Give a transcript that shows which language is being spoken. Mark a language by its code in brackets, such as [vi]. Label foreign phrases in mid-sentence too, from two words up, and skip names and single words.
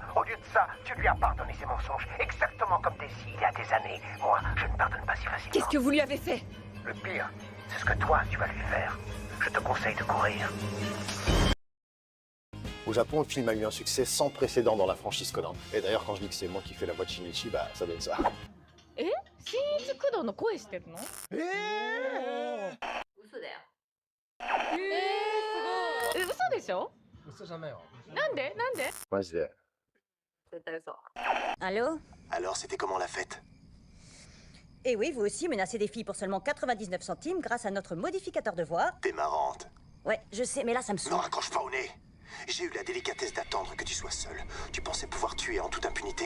[fr] Au lieu de ça, tu lui as pardonné ses mensonges, exactement comme Daisy il y a des années. Moi, je ne pardonne pas si facilement. Qu'est-ce que vous lui avez fait? Le pire, c'est ce que toi, tu vas lui faire. Je te conseille de courir. Au Japon, le film a eu un succès sans précédent dans la franchise Conan. Et d'ailleurs, quand je dis que c'est moi qui fais la voix de Shinichi, bah ça donne ça. [ja] Shinichi Kudo の声してるの？嘘だよ。すごい。嘘でしょ？嘘じゃないわ。なんで？なんで？ Maji. 絶対嘘。 [fr] Allô? Alors, c'était comment la fête? Et oui, vous aussi menacez des filles pour seulement 99 centimes grâce à notre modificateur de voix. T'es marrante. Ouais, je sais, mais là ça me saoule. Non, raccroche pas au nez. J'ai eu la délicatesse d'attendre que tu sois seul. Tu pensais pouvoir tuer en toute impunité?